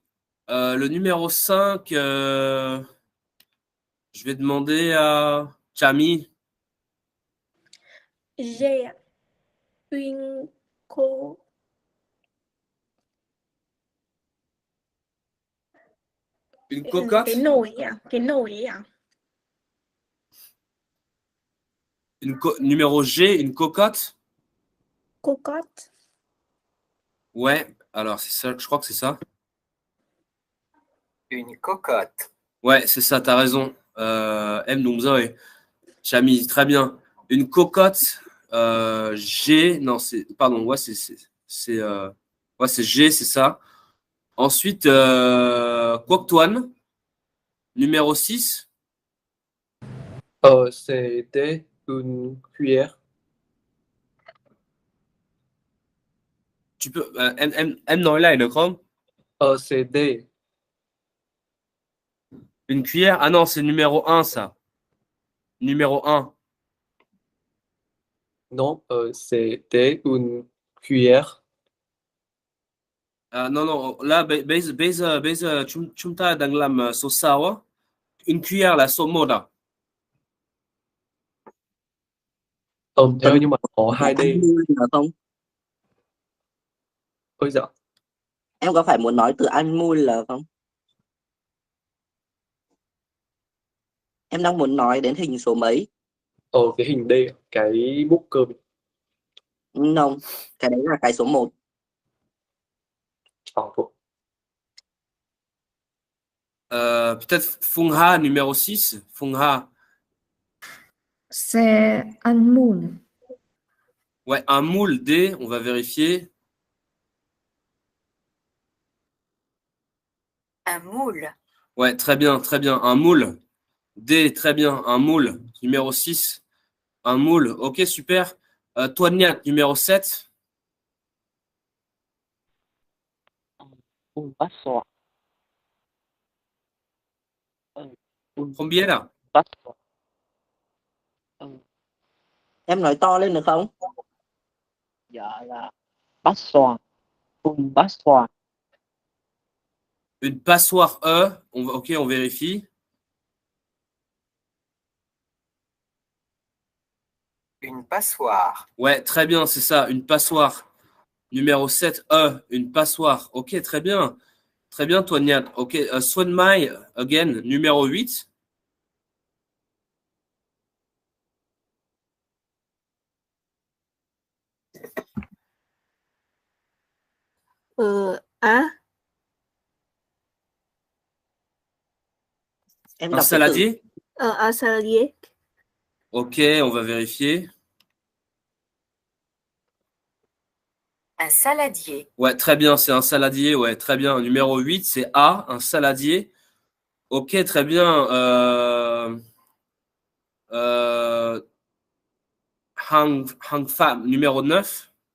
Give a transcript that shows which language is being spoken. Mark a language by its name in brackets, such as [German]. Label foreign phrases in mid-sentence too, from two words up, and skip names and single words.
[French] Le numéro 5, je vais demander à Chami. G ạ. Une cô. Une cocotte. [Vietnamese] Cái nồi ạ. Cái nồi ạ. [French] Numéro G, une cocotte. Cocotte. Ouais, alors c'est ça, je crois que c'est ça. Une cocotte. Ouais, c'est ça, t'as raison. M. Domzoy. Chami, très bien. Une cocotte, G, non, c'est, pardon, ouais, ouais, c'est G, c'est ça. Ensuite, Kwoktuan, numéro 6. C'était une cuillère. Tu peux, [Vietnamese] M nói lại được không? [French] C'était Une cuillère? Ah non, c'est numéro 1, ça. Numéro 1. non, c'était une cuillère. Non, non, [Vietnamese] là, bây giờ chúng ta đang làm số 6 á. [French] Une cuillère [Vietnamese] là số 1 à? Thế nhưng mà có 2D. Ăn mui được không? Ôi dạ. Em có phải muốn nói từ ăn mui là không? Em đang muốn nói đến hình số mấy? Cái hình D, cái bút cơm. Không, cái đấy là cái số 1. [French] Peut-être Phungha, numéro 6. Phungha. C'est un moule. Ouais, un moule D, on va vérifier. Un moule. Ouais, très bien, très bien. Un moule. D, très bien. Un moule. Numéro 6. Un moule. Ok, super. Toignat, numéro 7. Combien là? [Vietnamese] Em nói to lên được không? Dạ là passoire. [French] Une passoire. Une passoire E. Ok, on vérifie. Une passoire. Ouais, très bien, c'est ça. Une passoire. Numéro 7, E. Une passoire. Ok, très bien. Très bien, Toignat. Ok, Swan Mai, again, numéro 8. [Vietnamese] Em [French] Un [Vietnamese] đọc cái từ [French] saladier? Un saladier. Ok, on va vérifier. Un saladier. Ouais, très bien, c'est un saladier. Ouais, très bien. Numéro 8, c'est A, un saladier. Ok, très bien. Hang Pham, numéro 9.